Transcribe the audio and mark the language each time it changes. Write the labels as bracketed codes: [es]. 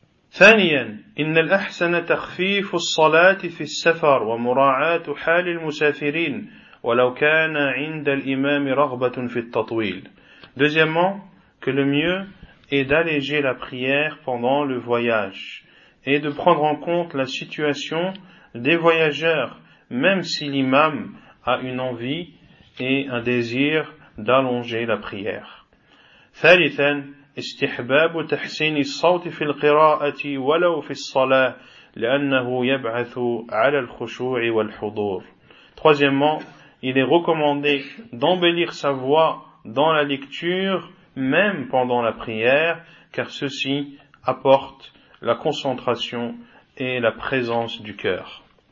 [ar] ثانيا إن الأحسن تخفيف الصلاة في السفر ومراعاة حال المسافرين ولو كان عند الإمام رغبة في التطويل. [fr] Deuxièmement, que le mieux est d'alléger la prière pendant le voyage et de prendre en compte la situation des voyageurs, même si l'imam a une envie et un désir d'allonger la prière. [ar] ثالثا استحباب تحسين الصوت في القراءة ولو في الصلاة لأنه يبعث على الخشوع والحضور. Troisièmement, [fr] il est recommandé d'embellir sa voix dans la lecture, même pendant la prière, car ceci apporte la concentration et la présence du cœur.